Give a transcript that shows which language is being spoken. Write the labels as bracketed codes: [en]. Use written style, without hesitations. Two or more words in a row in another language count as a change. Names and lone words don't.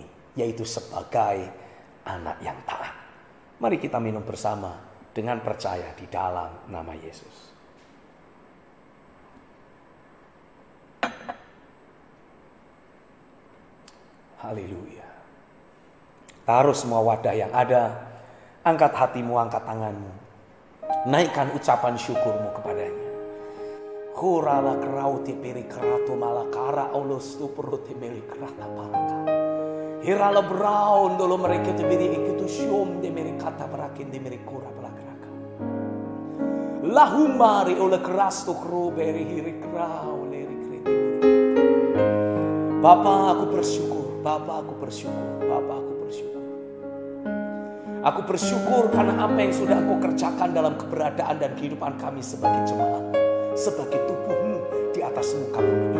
[id] Yaitu sebagai anak yang taat. Mari kita minum bersama dengan percaya di dalam nama Yesus. Haleluya. Taruh semua wadah yang ada. Angkat hatimu, angkat tanganmu. Naikkan ucapan syukurmu kepadanya. Kurala kerauti piri keratu malakara olos tu peruti meli kerata palaka. Hirala brown dolo mereka tebiri ikitu syom de meri kata berakin de meri kura pelakraka. Lahumari oleh keras tu kru beri hiri krau leri kriti. Bapa aku bersyukur, Bapa aku bersyukur, Bapa aku bersyukur. Aku bersyukur karena apa yang sudah Engkau kerjakan dalam keberadaan dan kehidupan kami sebagai jemaat, sebagai tubuhmu di atas muka bumi ini.